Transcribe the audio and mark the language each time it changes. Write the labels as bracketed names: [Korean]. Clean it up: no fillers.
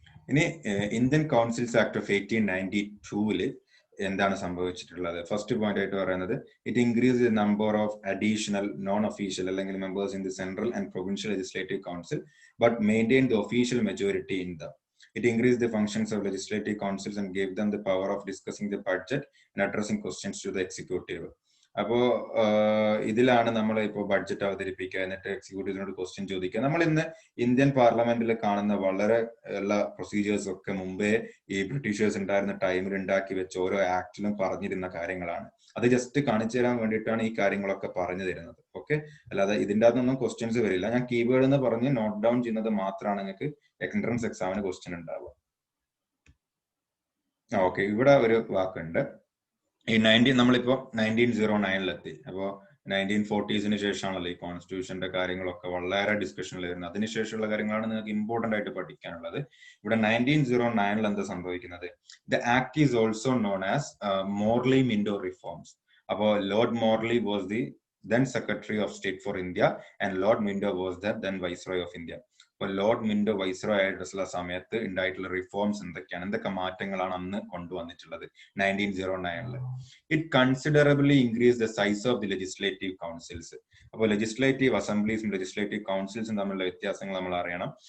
[Malayalam] ഇനി Indian councils act of 1892 എന്താണ് സംഭവിച്ചിട്ടുള്ളത്? [English] first point [Malayalam] ആയിട്ട് പറയുന്നത് [English] It increase the number of additional non official അല്ലെങ്കിൽ members in the central and provincial legislative council but maintain the official majority in the. It increased the functions of legislative councils and gave them the power of discussing the budget and addressing questions to the executive. [Malayalam] അപ്പോ ഇതിലാണ് നമ്മൾ ഇപ്പോൾ budget അവതരിപ്പിക്കുക, എന്നിട്ട് എക്സിക്യൂട്ടീവിനോട് question ചോദിക്കുക. നമ്മൾ ഇന്ന് Indian പാർലമെന്റിൽ കാണുന്ന വളരെ എല്ലാ പ്രൊസീജിയേഴ്സ് ഒക്കെ മുമ്പേ ഈ ബ്രിട്ടീഷേഴ്സ് ഉണ്ടായിരുന്ന ടൈമിൽ ഉണ്ടാക്കി വെച്ച ഓരോ ആക്ടിലും പറഞ്ഞിരുന്ന കാര്യങ്ങളാണ്. അത് ജസ്റ്റ് കാണിച്ചു തരാൻ വേണ്ടിയിട്ടാണ് ഈ കാര്യങ്ങളൊക്കെ പറഞ്ഞു തരുന്നത്. ഓക്കെ, അല്ലാതെ ഇതിൻ്റെ അകത്തൊന്നും ക്വസ്റ്റ്യൻസ് വരില്ല. ഞാൻ കീവേഡ് എന്ന് പറഞ്ഞ് നോട്ട് ഡൗൺ ചെയ്യുന്നത് മാത്രമാണ് നിങ്ങൾക്ക് എൻട്രൻസ് എക്സാമിന് ക്വസ്റ്റ്യൻ ഉണ്ടാവുക. ഓക്കെ, ഇവിടെ ഒരു വാക്കുണ്ട്. ഈ നമ്മളിപ്പോ 1909 അപ്പോൾ 1940s ശേഷമാണല്ലോ ഈ കോൺസ്റ്റിറ്റ്യൂഷന്റെ കാര്യങ്ങളൊക്കെ വളരെ ഡിസ്കഷനിൽ വരുന്നത്. അതിനുശേഷമുള്ള കാര്യങ്ങളാണ് നിങ്ങൾക്ക് ഇമ്പോർട്ടന്റ് ആയിട്ട് പഠിക്കാനുള്ളത്. ഇവിടെ 1909 എന്താ സംഭവിക്കുന്നത്? [English] The act is also known as Morley Minto reforms. അപ്പോൾ Lord Morley was the then Secretary of State for India and Lord Minto was the then Viceroy of India. [Malayalam] അപ്പോൾ ലോർഡ് മിന്റോ വൈസ്രോയ് ആയിട്ടുള്ള സമയത്ത് ഉണ്ടായിട്ടുള്ള reforms എന്തൊക്കെ മാറ്റങ്ങളാണ് അന്ന് കൊണ്ടുവന്നിട്ടുള്ളത് 1909. [English] It considerably increase the size of the legislative councils. [Malayalam] അപ്പോൾ legislative അസംബ്ലീസും legislative കൗൺസിൽസും തമ്മിലുള്ള വ്യത്യാസങ്ങൾ നമ്മൾ അറിയണം.